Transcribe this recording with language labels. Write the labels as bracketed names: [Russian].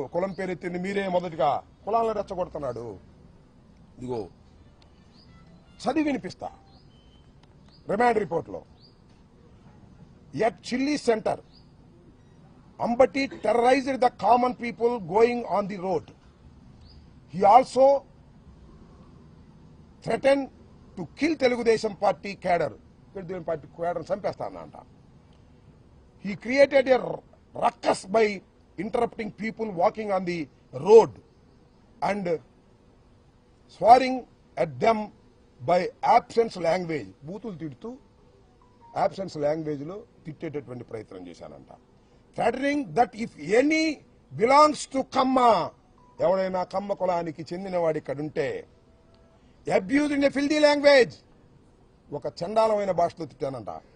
[Telugu] కులం పేరెత్తింది మీరే మొదటిగా, కులాలను రెచ్చగొడుతున్నాడు. ఇదిగో చదివి వినిపిస్తా. రిమాండ్ రిపోర్ట్లో, [English] At chilli centre Ambati terrorised the common people going on the road. He also threatened to kill Telugudesam Party cadre. Telugudesam Party cadre [Telugu] చంపేస్తానంట. [English] He created a ruckus by interrupting people walking on the road and swearing at them by absence language. [Telugu] బూతులు తిడుతూ absence language లో తిట్టేటటువంటి ప్రయత్నం చేశానంట. [English] Threatening that if any belongs to Kamma, [Telugu] ఎవడైనా కమ్మ కులానికి చెందినవాడు ఇక్కడ ఉంటే, [English] abuse in a filthy language, [Telugu] ఒక చండాలమైన భాషలో తిట్టానంట.